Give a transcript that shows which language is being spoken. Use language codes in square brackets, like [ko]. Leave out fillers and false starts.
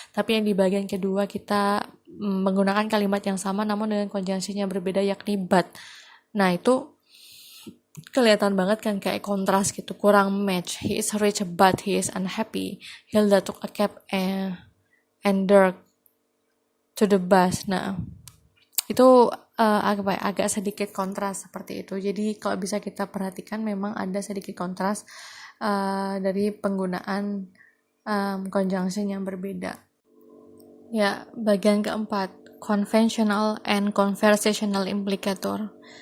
[id] Tapi yang di bagian kedua kita menggunakan kalimat yang sama namun dengan konjungsinya berbeda, yakni but. Nah, itu kelihatan banget kan kayak kontras gitu, kurang match. [en] He is rich but he is unhappy. Hilda took a cab and Dirk to the bus. [id] Nah, itu agak sedikit kontras seperti itu. Jadi kalau bisa kita perhatikan memang ada sedikit kontras dari penggunaan conjunction yang berbeda. Ya, bagian keempat, conventional and conversational implicator.